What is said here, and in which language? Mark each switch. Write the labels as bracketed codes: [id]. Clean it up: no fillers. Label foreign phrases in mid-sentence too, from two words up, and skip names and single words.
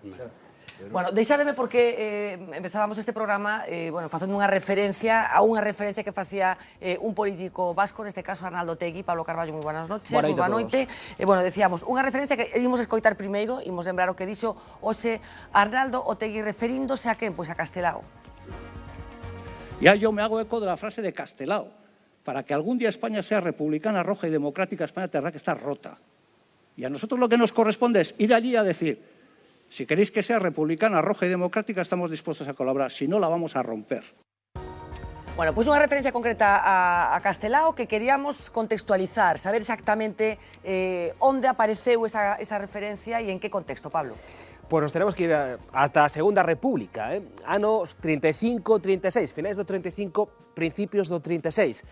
[gl] Bueno, deixádeme porque empezábamos este programa facendo unha referencia a unha referencia que facía un político vasco, neste caso Arnaldo Otegi. Pablo Carballo, moi [es] buenas noches, [gl] moi boa noite. Decíamos, unha referencia que imos escoitar primeiro, imos lembrar o que dixo hoxe Arnaldo Otegi referíndose a quen? Pois a Castelao. [es] Ya yo me hago eco de la frase de Castelao. Para que algún día España sea republicana, roja y democrática, España tendrá que estar rota. Y a nosotros lo que nos corresponde es ir allí a decir, si queréis que sea republicana, roja y democrática, estamos dispuestos a colaborar. Si no, la vamos a romper. [gl] Bueno, pois unha referencia concreta a Castelao que queríamos contextualizar, saber exactamente onde apareceu esa referencia e en que contexto, Pablo. Pois [es] nos tenemos que ir [gl] ata a Segunda República, anos 35-36, finais do 35, principios do 36.